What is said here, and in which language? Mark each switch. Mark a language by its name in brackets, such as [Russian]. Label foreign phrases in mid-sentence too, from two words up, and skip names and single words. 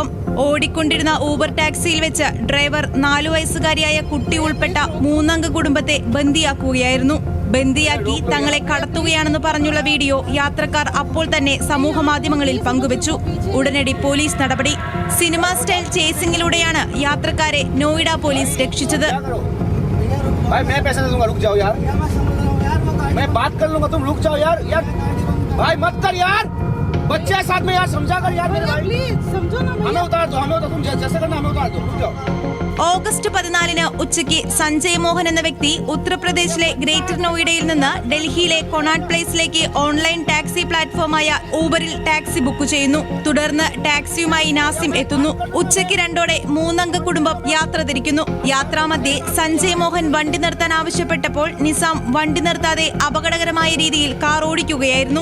[Malayalam] ഓടിക്കൊണ്ടിരുന്ന ഊബർ ടാക്സിയിൽ വെച്ച് ഡ്രൈവർ 4 വയസ്സുകാരിയായ കുട്ടി ഉൾപ്പെട്ട 3 കുടുംബത്തെ ബന്ദിയാക്കുകയായിരുന്നു. ബന്ദിയാക്കി തങ്ങളെ കടത്തുകയാണെന്ന് പറഞ്ഞുള്ള വീഡിയോ യാത്രക്കാർ അപ്പോൾ തന്നെ സമൂഹ മാധ്യമങ്ങളിൽ പങ്കുവച്ചു. ഉടനടി പോലീസ് നടപടി. സിനിമ സ്റ്റൈൽ ചേസിംഗിലൂടെയാണ് യാത്രക്കാരെ നോയിഡ പോലീസ് രക്ഷിച്ചത്. [Hindi] बच्चे साथ में यार समझा कर यार मेरे भाई प्लीज समझो ना हमें उतार दो तुम जैसे करना हमें उतार दो रुक जाओ. [Malayalam] ഓഗസ്റ്റ് 14-ന് ഉച്ചയ്ക്ക് സഞ്ജയ് മോഹൻ എന്ന വ്യക്തി ഉത്തർപ്രദേശിലെ ഗ്രേറ്റർ നോയിഡയിൽ നിന്ന് ഡൽഹിയിലെ കൊണാട്ട് പ്ലേസിലേക്ക് ഓൺലൈൻ ടാക്സി പ്ലാറ്റ്ഫോമായ ഊബറിൽ ടാക്സി ബുക്ക് ചെയ്യുന്നു. തുടർന്ന് ടാക്സിയുമായി നാസിം എത്തുന്നു. ഉച്ചയ്ക്ക് 2-ഓടെ 3 കുടുംബം യാത്ര തിരിക്കുന്നു. യാത്രാമധ്യേ സഞ്ജയ് മോഹൻ വണ്ടി നിർത്താൻ ആവശ്യപ്പെട്ടപ്പോൾ നിസാം വണ്ടി നിർത്താതെ അപകടകരമായ രീതിയിൽ കാർ ഓടിക്കുകയായിരുന്നു.